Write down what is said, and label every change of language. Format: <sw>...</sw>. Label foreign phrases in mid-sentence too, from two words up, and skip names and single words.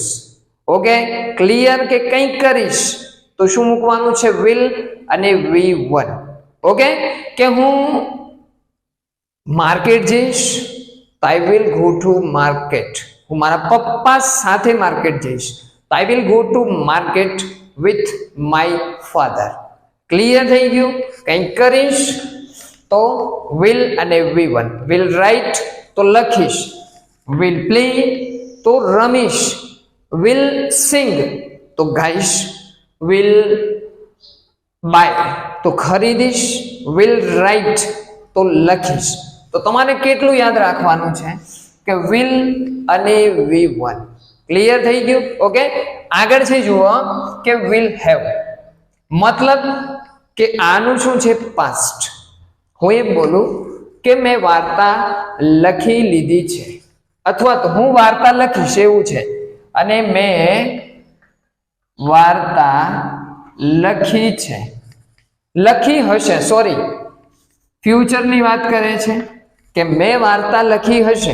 <gu>ઓકે, ક્લિયર? કે કંઈક કરીશ તો શું મૂકવાનું છે? વિલ અને V1. ઓકે, કે હું માર્કેટ જઈશ તો</gu> <en>I will go to market.</en> <gu>હું મારા પપ્પા સાથે માર્કેટ જઈશ તો</gu> <en>I will go to market with my father.</en> <gu>ક્લિયર થઈ ગયું? કંઈક કરીશ તો will અને V1.</gu> <en>will write</en> <gu>તો લખીશ,</gu> <en>will play</en> <gu>તો રમીશ,</gu> <en>will sing</en> <gu>તો ગાઈશ,</gu> <en>will buy</en> <gu>તો ખરીદીશ,</gu> <en>will write</en> <gu>તો લખીશ. તો તમારે કેટલું યાદ રાખવાનું છે કે will અને V1. ક્લિયર થઈ ગયું? ઓકે, આગળ છે જુઓ કે</gu> <en>will have.</en> <gu>મતલબ કે આનું શું છે? પાસ્ટ. હું એમ બોલું કે મેં વાર્તા લખી લીધી છે, અથવા તો હું વાર્તા લખીશ એવું છે, અને મેં વાર્તા લખી છે, લખી હશે, સોરી ફ્યુચરની વાત કરે છે કે મેં વાર્તા લખી હશે.</gu>